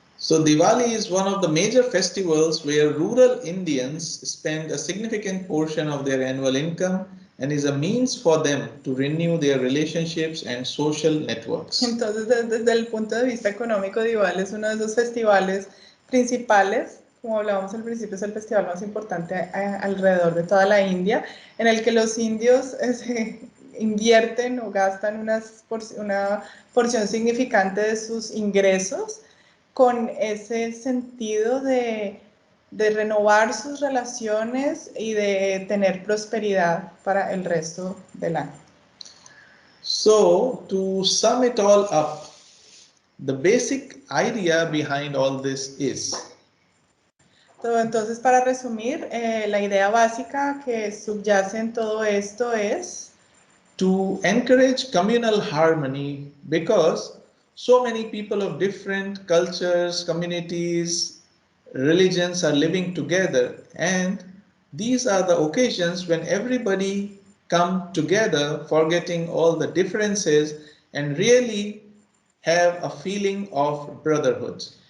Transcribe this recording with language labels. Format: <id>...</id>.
<en>So Diwali is one of the major festivals where rural Indians spend a significant portion of their annual income and is a means for them to renew their relationships and social networks.</en> <es>Entonces, desde el punto de vista económico, Diwali es uno de esos festivales principales. Como hablábamos al principio, es el festival más importante alrededor de toda la India, en el que los indios invierten o gastan una porción significante de sus ingresos con ese sentido de renovar sus relaciones y de tener prosperidad para el resto del año.</es> <en>So, to sum it all up, the basic idea behind all this is</en> <es>Entonces, para resumir, la idea básica que subyace en todo esto es</es> <en>to encourage communal harmony because so many people of different cultures, communities, religions are living together, and these are the occasions when everybody come together forgetting all the differences and really have a feeling of brotherhood.</en>